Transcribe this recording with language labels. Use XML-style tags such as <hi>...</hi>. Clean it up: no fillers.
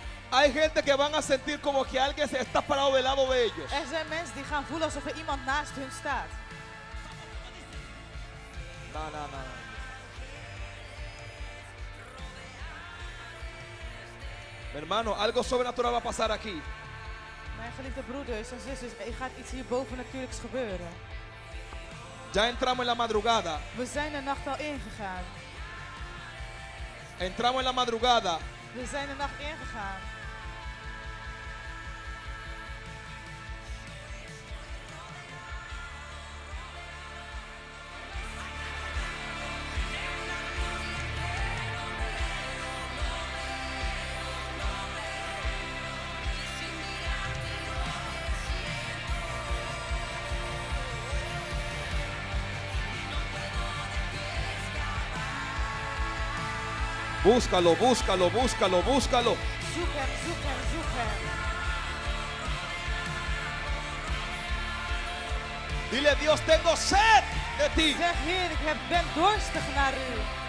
<es>Hay gente que van a sentir como que alguien se está parado del lado de ellos.</es> <nl>Er zijn mensen die gaan voelen alsof er iemand naast hun staat.</nl> <es>No, no, no. Mi hermano, algo sobrenatural va a pasar aquí.</es> <nl>Mijn geliefde broeders en zusters, er gaat iets hier bovennatuurlijks gebeuren.</nl> <es>Ya entramos en la madrugada.</es> <nl>We zijn de nacht al ingegaan.</nl> <es>Entramos en la madrugada.</es> <nl>We zijn de nacht ingegaan.</nl> <es>Búscalo, búscalo, búscalo, búscalo.</es> <nl>Zoek hem, zoek hem, zoek hem.</nl> <es>Dile, Dios, tengo sed de ti.</es> <nl>Zeg, Heer, ben dorstig naar u.</nl>